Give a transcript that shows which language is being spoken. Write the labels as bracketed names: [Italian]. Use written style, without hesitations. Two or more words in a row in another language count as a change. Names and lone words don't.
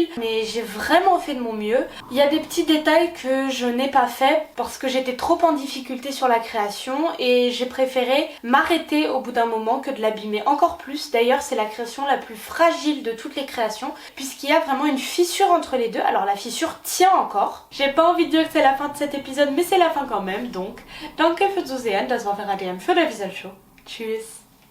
[French] Mais j'ai vraiment fait de mon mieux. Il y a des petits détails que je n'ai pas fait parce que j'étais trop en difficulté sur la création et j'ai préféré m'arrêter au bout d'un moment que de l'abîmer encore plus. D'ailleurs, c'est la création la plus fragile de toutes les créations puisqu'il y a vraiment une fissure entre les deux. Alors la fissure tient encore. J'ai pas envie de dire que c'est la fin de cet épisode, mais c'est la fin quand même, donc [German] danke fürs Zusehen, das war Verraten für der Visual Show. Tschüss.